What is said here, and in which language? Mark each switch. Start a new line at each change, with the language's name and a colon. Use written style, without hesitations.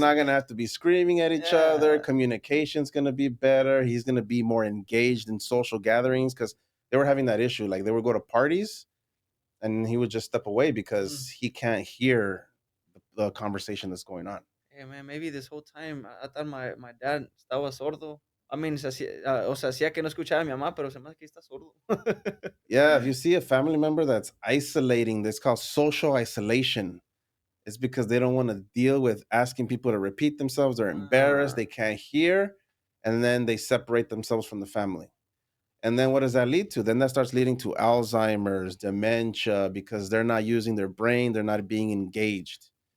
English: not gonna have to be screaming at each other. yeah. Communication's gonna be better. He's gonna be more engaged in social gatherings because they were having that issue. Like they would go to parties and he would just step away because he can't hear the conversation that's going on. Hey man, maybe this whole time I thought my dad
Spanish: estaba sordo.
English: I mean,
Spanish: o sea, hacía que no escuchaba a mi mamá, pero se me hace que está sordo.
English: Yeah, if you see a family member that's isolating, that's called social isolation. It's because they don't want to deal with asking people to repeat themselves. They're embarrassed. They can't hear, and then they separate themselves from the family. And then what does that lead to? Then that starts leading to Alzheimer's, dementia, because they're not using their brain, they're not being engaged.